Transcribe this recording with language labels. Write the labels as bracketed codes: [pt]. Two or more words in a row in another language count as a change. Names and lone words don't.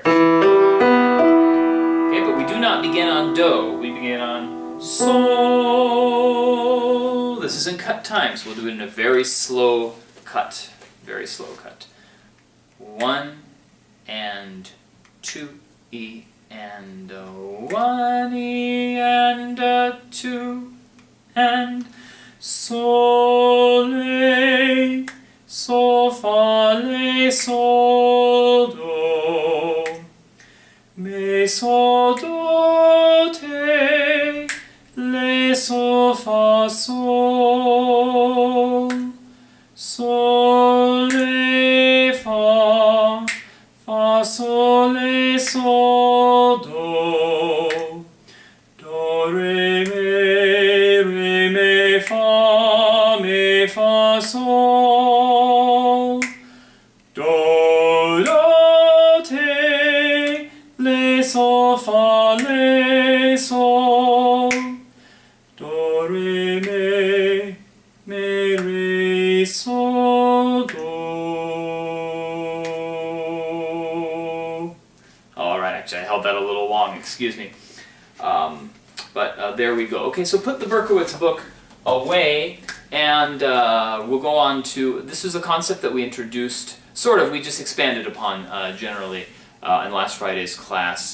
[en] Okay, but we do not begin on do, we begin on sol. This is in cut time, so we'll do it in a very slow cut. 1 and 2 E and a 1 E and a 2 and sol, la, sol, fa, la, sol, do, me, sol, do, te, la, sol, fa, sol, sol, la, fa, fa, sol, la, sol, do, do, re, me, fa, sol, do, do, te, le, sol, fa, le, sol, do, re, re, sol, do. All right, actually I held that a little long, excuse me. But there we go. Okay, so put the Berkowitz book away, and we'll go on to, this is a concept that we introduced, sort of, we just expanded upon generally in last Friday's class.